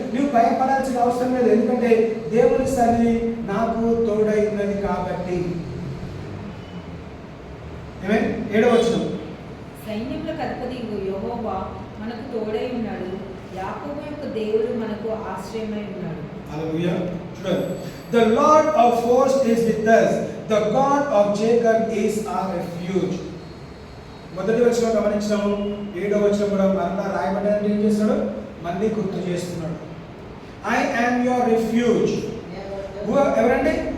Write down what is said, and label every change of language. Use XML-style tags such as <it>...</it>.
<te>నువ్వు భయపడాల్సిన అవసరం లేదు. ఎందుకంటే దేవుని సన్నిధి నాకు తోడై ఉన్నది కాబట్టి. ఏమైనా 7వ వచనం, సైన్యములకు అధిపతి యెహోవా మనకు తోడై ఉన్నాడు, యాకోబు యొక్క దేవుడు మనకు ఆశ్రయమై ఉన్నాడు. హల్లెలూయా. చూడండి,</te> <en>the Lord of hosts is with us, the God of Jacob is our refuge.</en> <te>మొదటి వచనం గమనించాము, 7వ వచనం కూడా మరలా రాయబడ్డాన్ని ఏం చేస్తాడు? మళ్ళీ గుర్తు చేస్తున్నాడు.</te> <en>I am your refuge.</en> <te>ఎవరండి?</te>